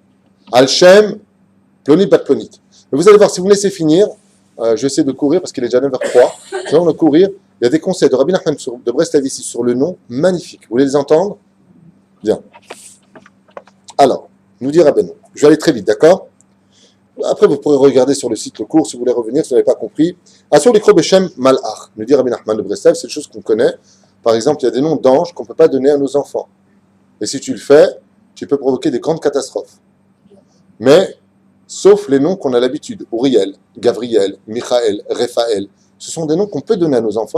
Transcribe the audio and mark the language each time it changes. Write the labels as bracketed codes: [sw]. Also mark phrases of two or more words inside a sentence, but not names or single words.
[he] על שם פלונית בת פלונית. [fr] Mais vous allez voir, si vous me laissez finir, Je vais essayer de courir parce qu'il est déjà 9h03. Nous allons courir. Il y a des conseils de Rabbi Nachman de Brest-Avici sur le nom, magnifiques. Vous voulez les entendre? Bien. Alors, nous dit Rabbeinu. Je vais aller très vite, d'accord? Après, vous pourrez regarder sur le site le cours si vous voulez revenir, si vous n'avez pas compris. [he] אסור לקרוא בשם מלאך, [fr] nous dit Rabbi Nachman de Breslev, c'est une chose qu'on connaît. Par exemple, il y a des noms d'anges qu'on ne peut pas donner à nos enfants. Et si tu le fais, tu peux provoquer des grandes catastrophes. Mais, sauf les noms qu'on a l'habitude. Uriel, Gavriel, Michael, Raphaël. Ce sont des noms qu'on peut donner à nos enfants.